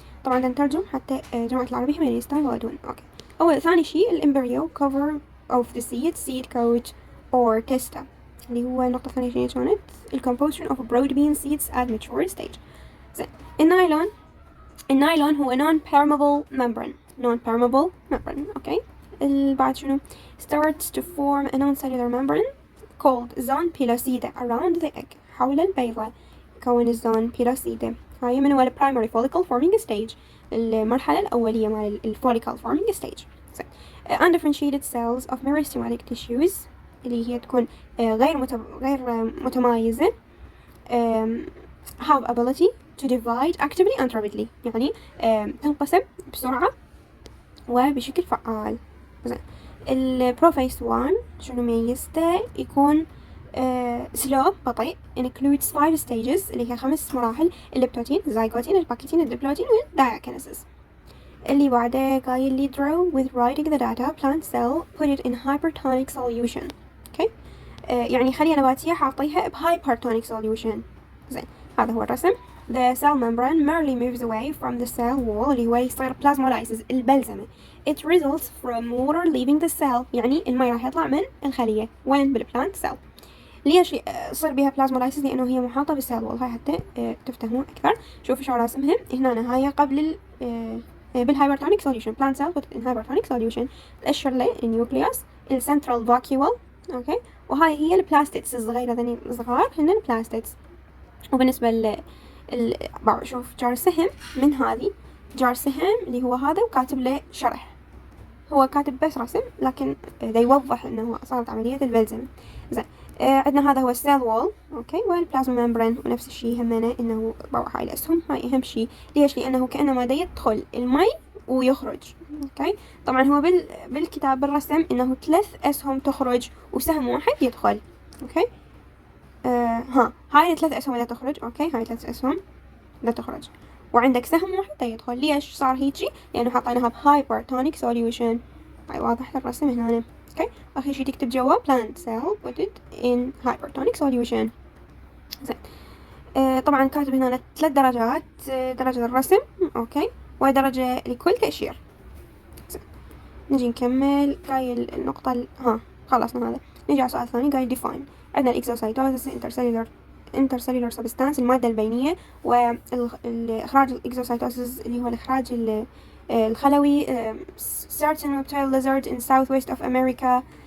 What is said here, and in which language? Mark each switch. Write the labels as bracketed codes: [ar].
[ar] طبعا نترجم حتى جماعة العربية ما يستوعبون. أوكي. أول ثاني شيء الإمبريو [en] cover of the seed coat or testa [ar] اللي هو النقطة الثانية شيء كانت [en] composition of broad bean seeds at mature stage. [ar] زين. النايلون هو [en] non-permeable membrane. [ar] أوكي. بعد شنو [en] starts to form a non-cellular membrane called zone pellucida around the egg. [ar] حول البيضة يكون الزون pellucida. هاي من هو [en] primary follicle forming stage، [ar] المرحلة الأولية مال [en] follicle forming stage. undifferentiated cells of meristematic tissues [ar] اللي هي تكون غير متمايزة. [en] have ability to divide actively and rapidly [ar] يعني تنقسم بسرعة وبشكل فعال. البروفيس 1 شنو ميزته؟ يكون slow بطيء [en] includes 5 stages [ar] اللي هي 5 مراحل: الليبتوتين، الزايغوتين، الباكيتين، الدبلوتين والدايكينيسيس. اللي بعده قايل لي [en] draw with writing the data plant cell put it in hypertonic solution. [ar] اوكي. يعني خلية نباتية حاطيها بهايبرتونيك solution. زين، هذا هو الرسم. [en] The cell membrane merely moves away from the cell wall [ar] اللي هو يصير [en] plasmolysis البلزمة. It results from water leaving the cell [ar] يعني الماء راح يطلع من الخلية. وين؟ بالبلانت cell. ليش يصير بها plasmolysis؟ لأنه هي محاطة بالcell wall. هاي حتى تفتهمون أكثر. شوفوا شو راسمهم هنا. هاي قبل بالهايبرتونيك solution [en] plant cell put in hypertonic solution [ar] تأشر له النيوكليوس، السنترال فاكيول. أوكي. وهاي هي البلاستيتس الصغيرة ذني الصغار هن البلاستيتس. وبالنسبة شوف جار سهم من هذه جار سهم اللي هو هذا وكاتب له شرح. هو كاتب بس رسم لكن دا يوضح انه صارت عملية البلزم. زين. عندنا هذا هو السيل وول. اوكي. والبلازما ممبرين ونفس الشيء همنا انه بروح هاي الاسهم. هاي اهم شيء. ليش؟ لانه كأنه دا يدخل المي ويخرج. اوكي. طبعا هو بالكتاب بالرسم انه 3 اسهم تخرج وسهم واحد يدخل. اوكي. هاي 3 أسهم لا تخرج. أوكي. هاي 3 أسهم لا تخرج وعندك سهم واحد لا يدخل. ليش صار هيجي؟ لأنه حطيناها بهايبرتونيك solution. هاي واضح الرسم هنا. أوكي. آخر شي تكتب جوا [en] plant cell put it in hypertonic solution. [ar] زين. طبعا كاتب هنا 3 درجات، درجة الرسم. أوكي. ودرجة لكل تأشير. زين. نجي نكمل. قايل النقطة خلصنا هذا. نجي على السؤال الثاني. قايل define. عندنا الاكزوسايتوزس intercellular substance المادة البينية، والإخراج الاكزوسايتوزس اللي هو الإخراج الخلوي [en] certain reptile lizard in southwest of America.